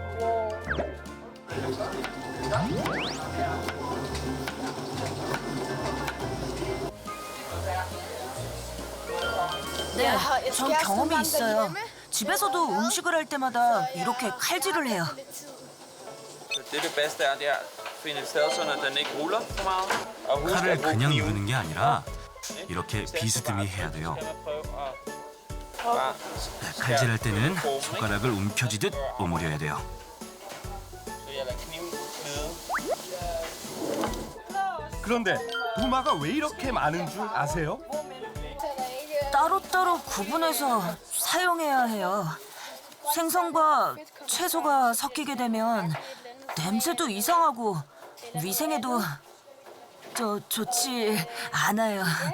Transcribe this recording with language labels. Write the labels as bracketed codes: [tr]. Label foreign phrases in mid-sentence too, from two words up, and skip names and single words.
[ko] 네, 전 경험이 있어요. 집에서도 음식을 할 때마다 이렇게 칼질을 해요. [da] Det bedste er, det er at finde et sted, så den ikke ruller for meget. Og husk [ko] 칼을 [da] at bruge [ko] 그냥 [da] kniven. [ko] 누르는 게 아니라 이렇게 비스듬히 해야 돼요. [da] Bare [ko] 칼질할 때는 손가락을 움켜쥐듯 오므려야 돼요. [da] så jeg lader kniven glide. [ko] 그런데 도마가 왜 이렇게 많은 줄 아세요? 따로따로 구분해서 사용해야 해요. 생선과 채소가 섞이게 되면 냄새도 이상하고 위생에도 좋지 않아요.